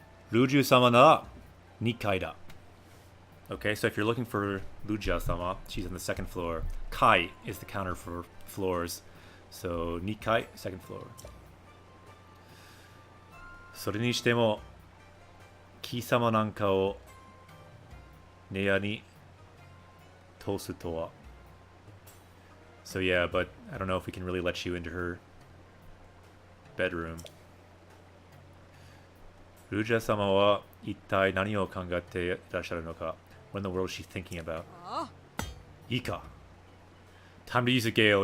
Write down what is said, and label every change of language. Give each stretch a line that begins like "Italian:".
Japanese: Ruju-sama na Nikai da.
English: Okay, so if you're looking for Ruja-sama, she's on the second floor. Kai is the counter for floors. So Nikai, second floor.
Japanese: それにしても貴様なんかを部屋に通すとは。
English: So yeah, but I don't know if we can really let you into her bedroom.
Japanese: Ruja-sama wa ittai nani o kangate irasharu no ka?
English: What in the world is she thinking about? Ika. Time to use a gale.